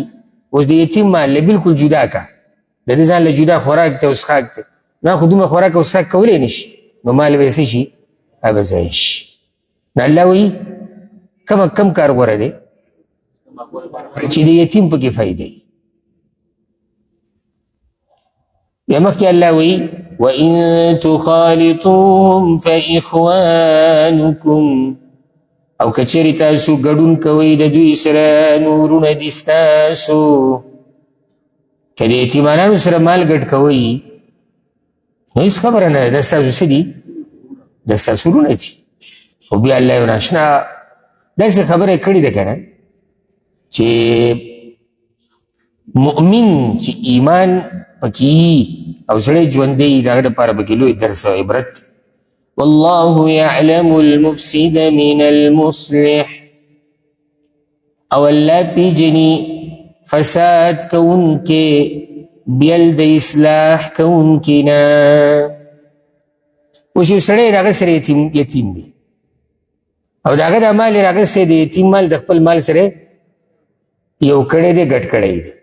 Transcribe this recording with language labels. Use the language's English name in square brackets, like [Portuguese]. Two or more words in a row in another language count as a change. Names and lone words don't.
[Pashto] اوس د یتیم مال له بلکل جدا که، د ده ځان له جدا خوراک ته او څښاک ته، نه خو دومره خوراک او څښاک کولی نه شي، نو مال به یې څه شي؟ هغه ضایع شي. نو الله وایي کم کار غوره دی؟ چې د یتیم پکې فایده وي. بیا مخکې الله وایي [Arabic] وَإِن تُخَالِطُوهُمْ فَإِخْوَانُكُمْ، [Pashto] او کچری تاسو ګډون کوئ د دوی سره نو ورونه دي ستاسو. که د یتیمانانو سره مال ګډ کوئ نو هېڅ خبره نه ده، دا ستاسو څه دي؟ دا ساسورونه دي. خو بیا الله یو ناشنا داسې خبره کړې ده که نه چې مؤمن چې ایمان پکې او سړی ژوندی وي د هغه دپاره پکې لوی درس او عبرت. [Arabic] والله يعلم المفسد من المصلح، [Pashto] او الله پیژني فساد کوونکې بیل د اصلاح کوونکې نه. اوس یو سړی د هغه سره یتیم دی او د هغه دا مال یې راغستی د یتیم مال د خپل مال سره یو کړی دی ګډ کړی دی.